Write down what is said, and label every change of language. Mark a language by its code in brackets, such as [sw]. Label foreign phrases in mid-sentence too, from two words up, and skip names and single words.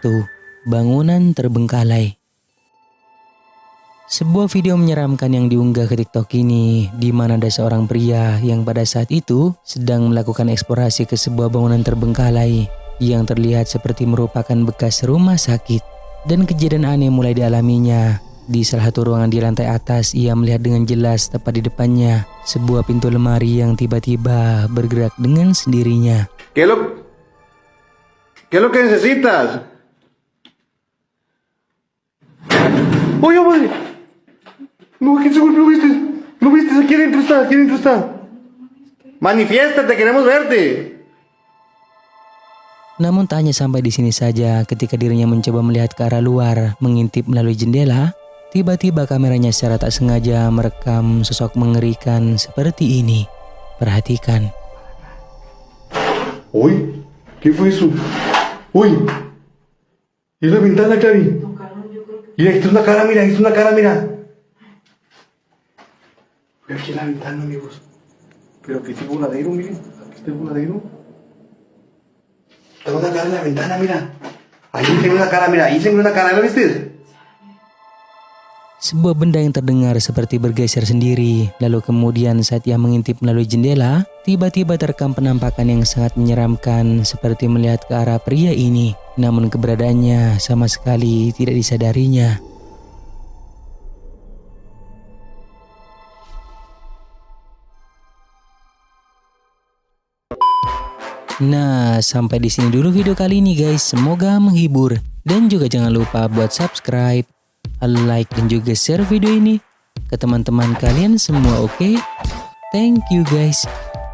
[id] Bangunan terbengkalai. Sebuah video menyeramkan yang diunggah ke TikTok ini, di mana ada seorang pria yang pada saat itu sedang melakukan eksplorasi ke sebuah bangunan terbengkalai yang terlihat seperti merupakan bekas rumah sakit. Dan kejadian aneh mulai dialaminya. Di salah satu ruangan di lantai atas, ia melihat dengan jelas tepat di depannya sebuah pintu lemari yang tiba-tiba bergerak dengan sendirinya. [es] ¿Qué es lo que necesitas? ¡Oye, madre! No, ¿quién se golpeó? ¿Viste? ¿Lo viste? ¿Aquí adentro está? ¿Aquí adentro está? ¡Manifiéstate! ¡Queremos verte! [id] Namun tak hanya sampai di sini saja, ketika dirinya mencoba melihat ke arah luar, mengintip melalui jendela, tiba-tiba kameranya secara tak sengaja merekam sosok mengerikan seperti ini. Perhatikan. [es] ¡Uy! ¿Qué fue eso? ¡Uy! ¿Y la ventana, Cari? Mira, aquí está una cara, mira, aquí está una cara, mira. Aquí en la ventana, amigos. Pero que este voladero, miren. Aquí está el voladero. Está una cara en la ventana, mira. Ahí se ve una cara, mira. Ahí se ve una cara, ¿lo viste? [id] Sebuah benda yang terdengar seperti bergeser sendiri. Lalu kemudian saat ia mengintip melalui jendela, tiba-tiba terekam penampakan yang sangat menyeramkan seperti melihat ke arah pria ini. Namun keberadaannya sama sekali tidak disadarinya. Nah, sampai di sini dulu video kali ini guys. Semoga menghibur. Dan juga jangan lupa buat subscribe, like dan juga share video ini ke teman-teman kalian semua, oke? [en] Thank you guys.